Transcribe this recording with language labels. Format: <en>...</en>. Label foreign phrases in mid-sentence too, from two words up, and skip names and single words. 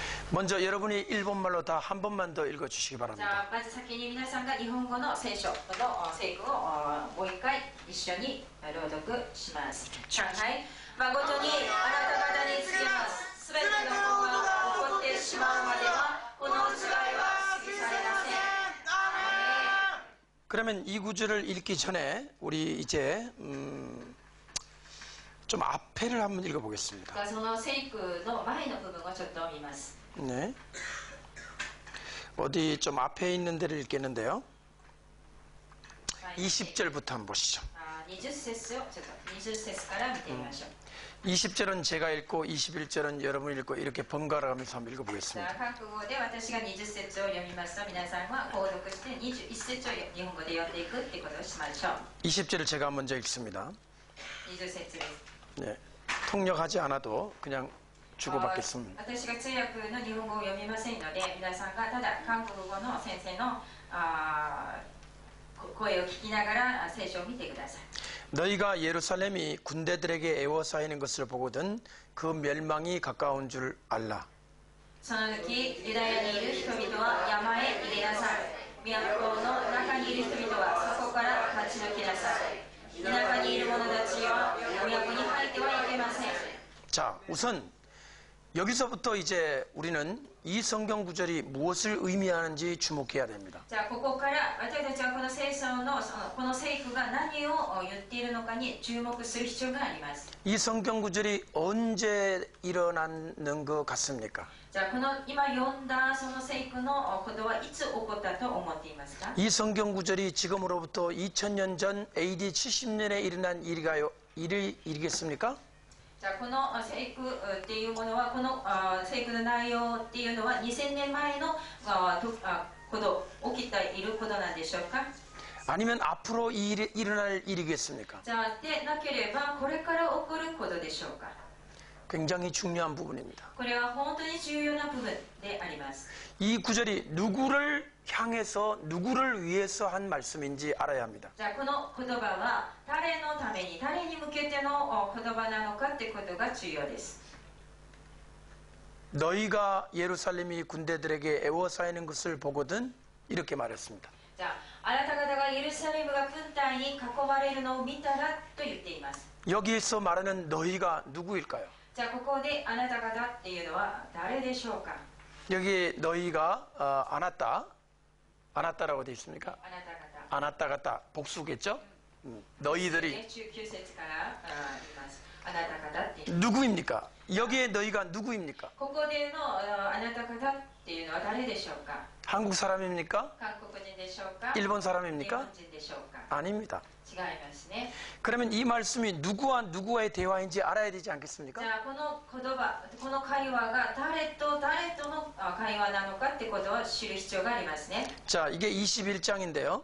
<ko>먼저 여러분이 일본말로 다 한 번만 더 읽어주시기</ko> <ja>じゃ</ja> <ko>바랍니다.</ko> <ja>あまず先に皆さんが日本語の聖書の聖句をもう一回一緒に朗読します。はい。誠にあなた方に告げます。すべてのことが起こってしまうまではこの違いは過ぎ去りません。</ja> <ko>그러면 이 구절을 읽기 전에 우리 이제 좀 앞에를 한번 읽어보겠습니다.</ko> <ja>じゃあその聖句の前の部分をちょっと見ます。</ja> <ko>네. 어디 좀 앞에 있는 데를 읽겠는데요. 20절부터 한번 보시죠.</ko> <ja>20 節をちょっと20節から見てみましょう。</ja> <ko>20절은 제가 읽고 21절은 여러분이 읽고 이렇게 번갈아 가면서 한번</ko> <ja>じゃ</ja> <ko>읽어보겠습니다.</ko> <ja>あ韓国語で私が20節を読みますと皆さんは購読して21節を日本語で読んでいくっていうことをしましょう。</ja> <ko>20절을 제가 먼저 읽습니다.</ko> <ja>20 節です。</ja> <ko>네. 통역하지 않아도 그냥 주고받겠습니다.</ko> <ja>私が通訳の日本語を読みませんので皆さんがただ韓国語の先生の声を聞きながら聖書を見てください。</ja> <ko>너희가 예루살렘이 군대들에게 애워싸이는 것을 보거든 그 멸망이 가까운 줄 알라.</ko> <ja>その時ユダヤにいる人々は山へ逃げなさい。都の中にいる人々はそこから立ち退きなさい。田舎にいる者たちよ、都に入ってはいけません。</ja> <ko>자, 우선 여기서부터 이제 우리는 이 성경 구절이 무엇을 의미하는지 주목해야 됩니다.</ko> <ja>じゃあここから私たちはこの聖書のこの聖句が何を言っているのかに注目する必要があります。</ja> <ko>이 성경 구절이 언제 일어나는 것 같습니까?</ko> <ja>じゃあこの今読んだその聖句のことはいつ起こったと思っていますか？</ja> <ko>이 성경 구절이 지금으로부터 2000년 전 AD 70년에 일어난 일이겠습니까?</ko> <ja>じゃあこの聖句っていうものはこの聖句の内容っていうのは2000年前のこと起きていることなんでしょうか？</ja> <ko>아니면 앞으로 일어날 일이겠습니까?</ko> <ja>じゃあでなければこれから起こることでしょうか？</ja> <ko>굉장히 중요한 부분입니다.</ko> <ja>これは本当に重要な部分であります。</ja> <ko>이 구절이 누구를 향해서 누구를 위해서 한 말씀인지 알아야 합니다.</ko> <ja>じゃあこの言葉は誰のために誰に向けての言葉なのかってことが重要です。</ja> <ko>너희가 예루살렘이 군대들에게 애워싸이는 것을 보거든 이렇게 말했습니다.</ko> <ja>じゃああなた方がエルサレムが軍隊に囲まれるのを見たらと言っています。</ja> <ko>여기에서 말하는 너희가 누구일까요?</ko> <ja>じゃあここであなた方っていうのは誰でしょうか？</ja> <ko>여기 너희가 아나따라고 되어 있습니까?</ko> <ja>あなた方。</ja> <ko>아나따가따 복수겠죠? 너희들이</ko> <ja>9 節から言います。あなた方っていう。</ja> <ko>누구입니까? 여기에 너희가 누구입니까?</ko> <ja>ここでのあなた方っていうのは誰でしょうか？</ja> <ko>한국 사람입니까?</ko> <ja>韓国人でしょうか？</ja> <ko>일본</ko> <ja>日</ja> <ko>사람입니까?</ko> <ja>本人でしょうか？</ja> <ko>아닙니다.</ko> <ja>違いますね。</ja> <ko>그러면 이 말씀이 누구와 누구와의 대화인지 알아야 되지</ko> <ja>じ</ja> <ko>않겠습니까?</ko> <ja>ゃあこの言葉、この会話が誰と誰との会話なのかってことを知る必要がありますね。</ja> <ko>자, 이게 21장인데요.</ko>